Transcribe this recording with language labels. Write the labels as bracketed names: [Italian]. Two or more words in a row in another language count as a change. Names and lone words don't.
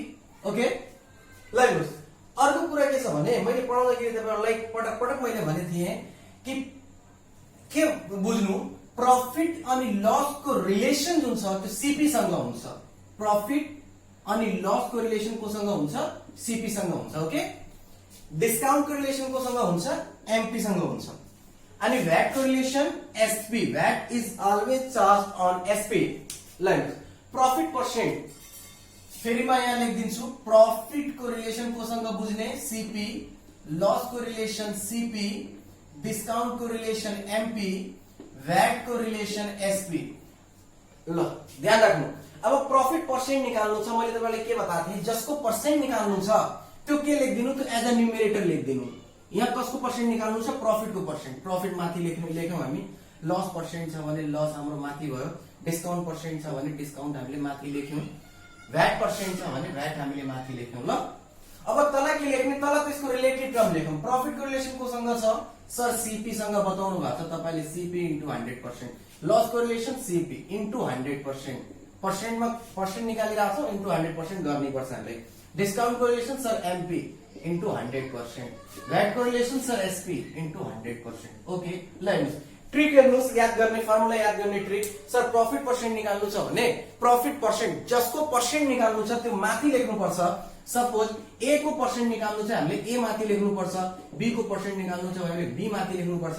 [Nepali] ओके ल हेर्नुस् अर्को कुरा के छ भने मैले पढाउँदाखेरि तपाईहरुलाई पटक पटक मैले भने थिएँ कि के बुझ्नु प्रॉफिट अनि लस को रिलेशन जुन छ त्यो सीपी सँग हुन्छ। प्रॉफिट अनि लस को रिलेशन कोसँग हुन्छ? सीपी सँग हुन्छ। ओके, डिस्काउंट को रिलेशन कोसँग हुन्छ? एमपी सँग हुन्छ। अनि भ्याट को रिलेशन एसपी, [English] VAT is always charge on SP. like profit percent, [Nepali] फेरि म यहाँ लेखिदिन्छु, प्रॉफिट को रिलेशन कोसँग बुझ्ने? सीपी, लस को रिलेशन सीपी, डिस्काउंट को रिलेशन एमपी, भ्याट को रिलेशन एसपी। ल ध्यान राख्नु, अब [English] profit percent [Nepali] निकाल्नु छ। मैले तपाईलाई के बताएको थिएँ, जसको परसेंट निकाल्नु छ त्यो के लेख्दिनु? त्यो [English] as a numerator [Nepali] लेख्दिनु। यहाँ कसको परसेंट निकाल्नु छ? प्रॉफिट को परसेंट। प्रॉफिट माथि लेख्यौं हामी, [English] loss percent [Nepali] छ भने लस हाम्रो माथि भयो, [English] discount percent [Nepali] छ भने डिस्काउंट हामीले माथि लेख्यौं, [English] VAT percent [Nepali] छ भने भ्याट हामीले माथि लेख्यौं। ल अब तल के लेख्ने? तल त्यसको रिलेटेड टर्म लेखौं। प्रॉफिट को रिलेशन कोसँग छ? सर सीपी सँग बताउनु भएको छ तपाईले, [English] CP into 100%. [Nepali] लस को रिलेशन [English] CP into 100%. [Nepali] परसेंट में परसेंट निकालिरहेको छौं, इन्टु 100% गर्नै पर्छ हामीले। डिस्काउंट को रिलेशन सर [English] MP into 100%. [Nepali] भ्याट को रिलेशन सर [English] SP into 100%. [Nepali] ओके, ल हेर्नुस्, ट्रिक हेर्नुस्, याद गर्ने फर्मुला याद गर्ने ट्रिक। सर [English] profit percent [Nepali] निकाल्नु छ भने [English] profit percent [Nepali] जसको परसेंट निकाल्नु छ त्यो माथि लेख्नु पर्छ। सपोज ए को परसेंट निकाल्नु छ हामीले ए माथि लेख्नु पर्छ, बी को परसेंट निकाल्नु छ भने बी माथि लेख्नु पर्छ।